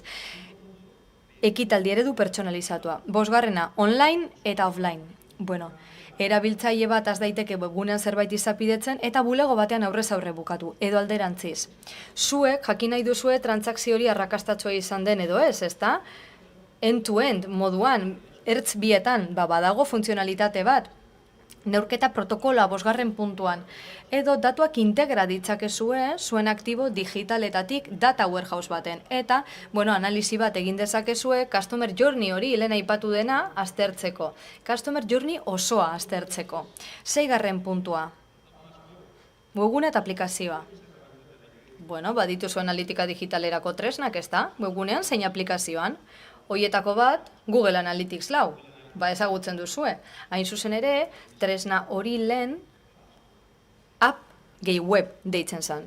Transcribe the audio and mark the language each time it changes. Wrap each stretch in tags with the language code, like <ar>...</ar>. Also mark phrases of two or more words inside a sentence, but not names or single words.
<eu>Ekitaldi eredu pertsonalizatua. 5. Online eta offline. Erabiltzaile bat az daiteke webgunean zerbait izapidetzen eta bulego batean aurrez aurre bukatu, edo alderantziz. Zuek jakin nahi duzue transakzio hori arrakastatsua izan den edo ez, ezta?</eu> <en>End-to-end</en> <eu>moduan, ertz bietan, badago funtzionalitate bat, neurketa protokola 5. puntuan, edo datuak integra ditzakezue zuen aktibo digitaletatik</eu> <en>data warehouse</en> <eu>baten, eta, analizi bat egin dezakezue</eu> <en>customer journey</en> <eu>hori lehen aipatu dena aztertzeko,</eu> <en>customer journey</en> <eu>osoa aztertzeko. 6. puntua, webgune eta aplikazioa. Badituzu analitika digitalerako tresnak, ez da? Webgunean zein aplikazioan. Hoietako bat, Google Analytics 4. Ezagutzen duzue. Hain zuzen ere, tresna hori lehen app gehi web deitzen zen.</eu>